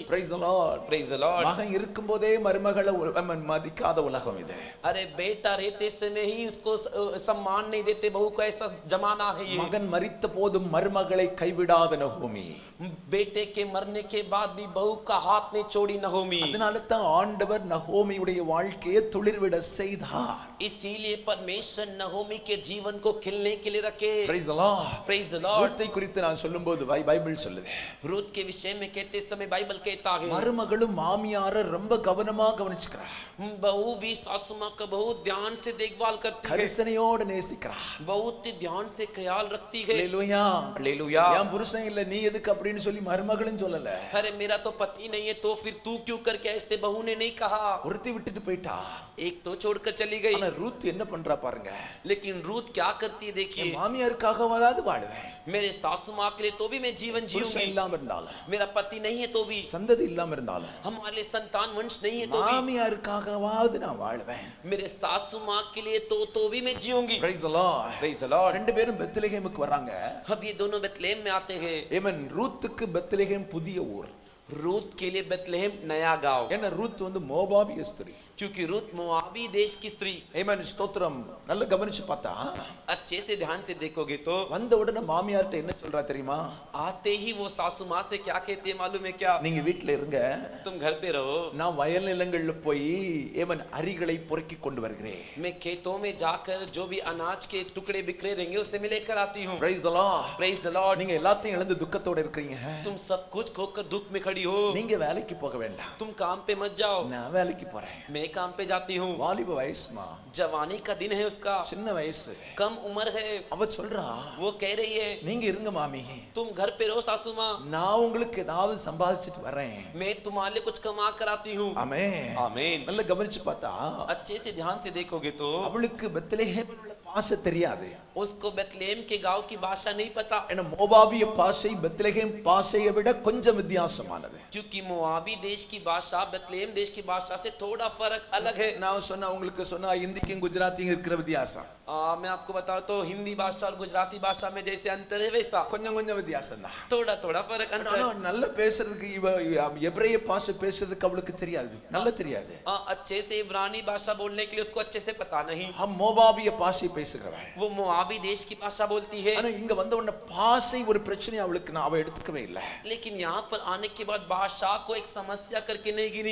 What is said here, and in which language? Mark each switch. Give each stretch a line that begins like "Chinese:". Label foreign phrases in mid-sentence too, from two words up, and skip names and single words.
English: Praise the Lord. Praise the Lord.
Tamil: மகன் இருக்கும்போதே மருமகளை மதிக்காத உலகம் இது.
Hindi: अरे बेटा रहते समय ही उसको सम्मान नहीं देते बहू को, ऐसा जमाना है ये.
Tamil: மகன் மரித்த போதும் மருமகளை கைவிடாத நகோமி.
Hindi: बेटे के मरने के बाद भी बहू का हाथ नहीं छोड़ी नहोमी.
Tamil: அதனால தான் ஆண்டவர் நகோமியுடைய வாழ்க்கையை துளிர்விட செய்தார்.
Hindi: इसीलिए परमेश्वर नहोमी के जीवन को खिलने के लिए रखे.
English: Praise the Lord. Praise the Lord.
Tamil: ரூத்தை குறித்து நான் சொல்லும்போது பைபிள் சொல்லுது,
Hindi: रूत के विषय में कहते समय बाइबल कहता है
Tamil: மருமகளும் மாமியார ரொம்ப கவனமா கவனிச்சுக்கிறா,
Hindi: बहू भी सासू माँ का बहुत ध्यान से देखभाल करती है,
Tamil: கரிசனையோட நேசிக்கிறா.
Hindi: बहुत ही ध्यान से ख्याल रखती है.
Tamil: அல்லேலூயா.
Hindi: हालेलुया.
Tamil: என் புருஷன் இல்ல நீ எதுக்கு அப்படின்னு சொல்லி மருமகளும் சொல்லல.
Hindi: अरे मेरा तो पति नहीं है तो फिर तू क्यों करके ऐसे बहू ने नहीं कहा.
Tamil: ஒருத்தி விட்டுட்டு போயிட்டா.
Hindi: एक तो छोड़कर चली गई.
Tamil: ஆனா ரூத் என்ன பண்றா பாருங்க.
Hindi: लेकिन रूत क्या करती है देखिए.
Tamil: மாமியாருக்காகவாவது வாழுவேன்,
Hindi: मेरे सासू माँ के लिए तो भी मैं जीवन
Tamil: புருஷன்
Hindi: जीऊंगी.
Tamil: இல்லாம இருந்தாலும்,
Hindi: मेरा पति नहीं है तो भी,
Tamil: சந்ததி இல்லாம இருந்தாலும்,
Hindi: हमारे लिए संतान वंश नहीं है तो भी,
Tamil: மாமியாருக்காகவாவது நான் வாழ்வேன்.
Hindi: मेरे सासू माँ के लिए तो भी मैं जीऊंगी.
English: Praise the Lord. Praise the Lord.
Tamil: ரெண்டு பேரும் பெத்லெஹேமுக்கு வராங்க.
Hindi: अब ये दोनों बेथलेहम में आते हैं.
Tamil: ஏமன் ரூத்துக்கு பெத்லெஹேம் புதிய ஊர்.
Hindi: रूत के लिए बेथलेहम नया गांव.
Tamil: ஏன்னா ரூத் வந்து மோவாபிய ஸ்திரீ.
Hindi: क्योंकि रूत मोआबी देश की स्त्री.
Tamil: ஏமன் ஸ்தோத்திரம். நல்ல கவனிச்சு பார்த்தா
Hindi: अच्छे से ध्यान से देखोगे तो
Tamil: வந்த உடனே மாமியார்ட்ட என்ன சொல்றா தெரியுமா?
Hindi: आते ही वो सासू माँ से क्या कहती है मालूम है क्या?
Tamil: நீங்க வீட்ல இருங்க,
Hindi: तुम घर पे रहो,
Tamil: நான் வயல் நிலங்கள்ல போய் ஏமன் அரிகளை பொறுக்கி கொண்டு வருகிறேன்.
Hindi: मैं खेतों में जाकर जो भी अनाज के टुकड़े बिखरे रहेंगे उसे मैं लेकर आती हूँ.
English: Praise the Lord. Praise the Lord.
Tamil: நீங்க எல்லாத்தையும் இழந்து துக்கத்தோட இருக்கீங்க.
Hindi: तुम सब कुछ खोकर दुख में खड़ी पड़ी हो,
Tamil: நீங்க வேலைக்கு போக வேண்டாம்,
Hindi: तुम काम पे मत जाओ,
Tamil: நான் வேலைக்கு போறேன்.
Hindi: मैं काम पे जाती हूँ।
Tamil: வாலிப வயசுமா,
Hindi: जवानी का दिन है उसका,
Tamil: சின்ன வயசு.
Hindi: कम उम्र है।
Tamil: அவ சொல்றா,
Hindi: वो कह रही है
Tamil: நீங்க இருங்க மாமி,
Hindi: तुम घर पे रहो सासू माँ,
Tamil: நான் உங்களுக்கு ஏதாவது சம்பாதிச்சிட்டு வரேன்.
Hindi: मैं तुम्हारे लिए कुछ कमा कर आती हूँ।
Tamil: ஆமென்.
Hindi: आमीन।
Tamil: நல்ல கவனிச்சு பார்த்தா
Hindi: अच्छे से ध्यान से देखोगे तो
Tamil: அவளுக்கு பெத்லெஹேமில் உள்ள பாஷை தெரியாது.
Hindi: उसको बेतलेहम के गांव की भाषा नहीं पता,
Tamil: ஏன்னா மோவாபிய பாஷை பெத்லெஹேம் பாஷையை விட கொஞ்சம் வித்தியாசமானது.
Hindi: क्योंकि मोआबी देश की भाषा बेतलेहम देश की भाषा से थोड़ा फर्क अलग है।
Tamil: நான் சொன்னா உங்களுக்கு சொன்னா ஹிந்திக்கும் குஜராத்திக்கும் இருக்கிற வித்தியாசம்
Hindi: मैं आपको बताऊं तो हिंदी भाषा और गुजराती भाषा में जैसे अंतर है वैसा
Tamil: கொஞ்சம் கொஞ்சம் வித்தியாசம் தான்.
Hindi: थोड़ा थोड़ा फर्क अंतर है।
Tamil: நல்ல பேசுறதுக்கு இவ எபிரேய பாஷை பேசுறதுக்கு அவளுக்கு தெரியாது, நல்ல தெரியாது.
Hindi: अच्छे से इब्रानी भाषा बोलने के लिए उसको अच्छे से पता नहीं।
Tamil: हम மோவாபிய பாஷை பேசுகிறவள்,
Hindi: वो मोआबी देश की भाषा बोलती है।
Tamil: ஆனா இங்க வந்த உடனே பாஷை ஒரு பிரச்சனை அவளுக்கு அவ எடுத்துக்கவே இல்லை.
Hindi: लेकिन यहाँ पर आने के बाद भाषा को एक समस्या करके नहीं गिनी।